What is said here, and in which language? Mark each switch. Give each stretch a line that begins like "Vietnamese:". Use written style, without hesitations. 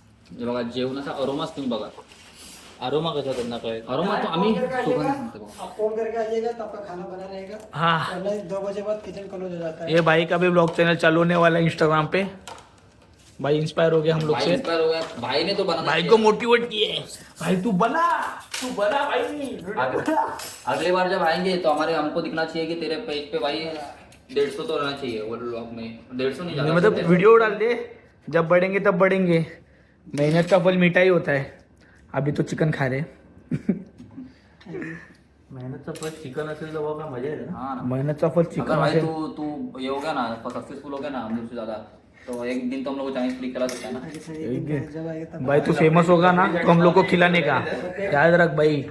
Marathi: हे बघा जेवणाचा अरोमाच तुम्ही बघा. आरोमा कसा त्यांना कळेल? अरोमा तो आम्ही सुगंध सांगतो बघा.
Hindi: आप फोन करके आइएगा तो आपका खाना बना रहेगा. हाँ वरना 2 बजे बाद किचन क्लोज हो जाता है. ये भाई का भी ब्लॉग चैनल चालू होने वाला है इंस्टाग्राम पे. भाई इंस्पायर हो गया हम लोग भाई से। इंस्पायर हो गया, भाई ने तो बना भाई को मोटिवेट किए, भाई तू बना भाई। अगली बार जब आएंगे तो हमको दिखना चाहिए कि तेरे पेज पे भाई 150 तो रहना चाहिए वो ब्लॉग में। 150 नहीं ज्यादा, मतलब 150 वीडियो डाल दे, जब बढ़ेंगे तब बढ़ेंगे। मेहनत का फल मीठा ही होता है। अभी तो चिकन खा रहे।
Marathi: मेहनतचं फळ चिकन असेल तर बाबा मजा येते ना.
Hindi: हाँ ना। मेहनत का फल अगर चिकन भाई है। तू ये हो गया ना, सक्सेसफुल हो गया ना हम लोग से ज्यादा, तो एक दिन तो हम लोग को चाइनीज क्लिक करा सकता है ना। जैसे एक दिन जब आएगा तब भाई तू फेमस होगा ना तो हम लोग को खिलाने का याद रख भाई।